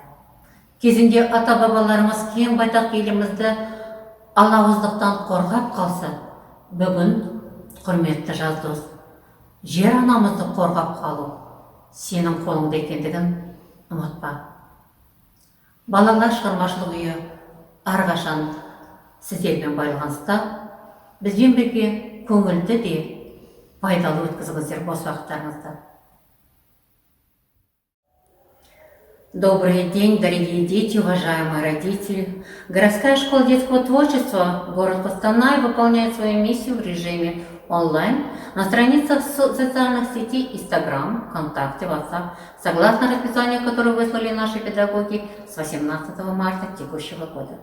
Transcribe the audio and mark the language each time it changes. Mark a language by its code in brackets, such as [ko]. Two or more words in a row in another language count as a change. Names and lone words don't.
[kk] Кезінде ата-бабаларымыз кең байтақ елімізді алауыздықтан қорғап қалса, бүгін, құрметті жас, жер анамызды қорғап қалу сенің қолыңда екендігін ұмытпа. Балалар шығармашылық үйі әрқашан сіздермен байланыста, бізбен бірге көңілді де пайдалы өткізіңіздер бос уақыттарыңызды. [ru] Добрый день, дорогие дети, уважаемые родители. Городская школа детского творчества город Костанай выполняет свою миссию в режиме онлайн на страницах социальных сетей Instagram, ВКонтакте, WhatsApp, согласно расписанию, которое выслали наши педагоги с 18 марта текущего года.